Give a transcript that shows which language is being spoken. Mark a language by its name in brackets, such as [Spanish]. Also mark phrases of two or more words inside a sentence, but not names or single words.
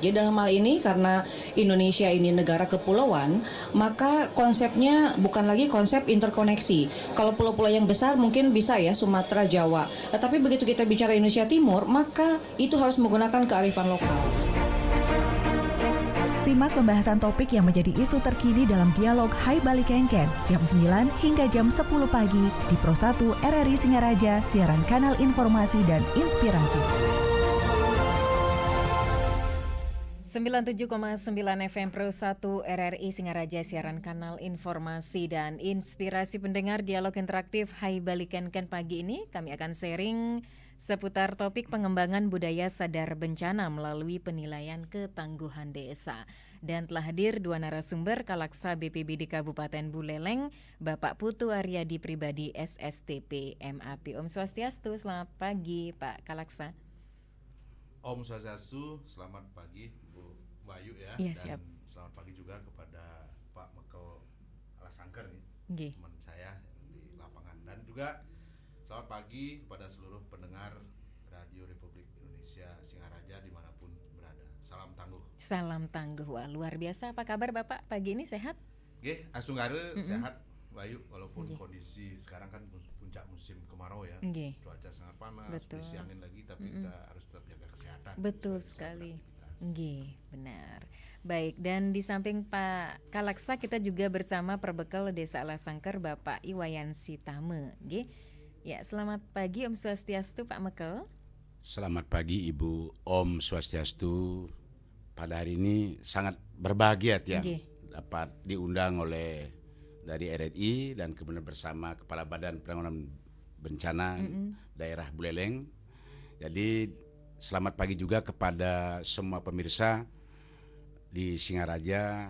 [Indonesian] Jadi dalam hal ini karena Indonesia ini negara kepulauan, maka konsepnya bukan lagi konsep interkoneksi. Kalau pulau-pulau yang besar mungkin bisa ya Sumatera, Jawa. Tetapi begitu kita bicara Indonesia Timur, maka itu harus menggunakan kearifan lokal. Simak pembahasan topik yang menjadi isu terkini dalam dialog Hai Bali Kengken jam 9 hingga jam 10 pagi di Pro 1 RRI Singaraja, siaran kanal informasi dan inspirasi. 97,9 FM Pro 1 RRI Singaraja, siaran kanal informasi dan inspirasi. Pendengar dialog interaktif Hai Bali Kengken pagi ini kami akan sharing seputar topik pengembangan budaya sadar bencana melalui penilaian ketangguhan desa. Dan telah hadir dua narasumber, Kalaksa BPBD Kabupaten Buleleng, Bapak Putu Aryadi Pribadi SSTP MAP. [Balinese] Om Swastiastu, [Indonesian] selamat pagi Pak Kalaksa. [Balinese] Om Swastiastu, [Indonesian] selamat pagi Bu Bayu ya. Iya, dan siap. Selamat pagi juga kepada Pak Mekel Alasangker nih, Nggih. teman saya yang di lapangan, dan juga selamat pagi kepada seluruh pendengar Radio Republik Indonesia Singaraja dimanapun berada. Salam tangguh. Salam tangguh, wah luar biasa. Apa kabar Bapak pagi ini, sehat? Nggih, asungare sehat Bayu, walaupun Nggih. kondisi sekarang kan puncak musim kemarau ya. Nggih. Cuaca sangat panas, Betul. berisi angin lagi, tapi kita harus tetap jaga kesehatan. Betul supaya bisa sekali. beraktivitas. Nggih, benar. Baik, dan di samping Pak Kalaksa kita juga bersama Perbekal Desa Alasangker Bapak Iwayan Sitame. Nggih. Ya, selamat pagi [Balinese] Om Swastiastu [Indonesian] Pak Mekel. Selamat pagi Ibu, [Balinese] Om Swastiastu. [Indonesian] Pada hari ini sangat berbahagia ya Nggih. dapat diundang oleh dari RRI dan kemudian bersama Kepala Badan Penanggulangan Bencana Daerah Buleleng. Jadi selamat pagi juga kepada semua pemirsa di Singaraja.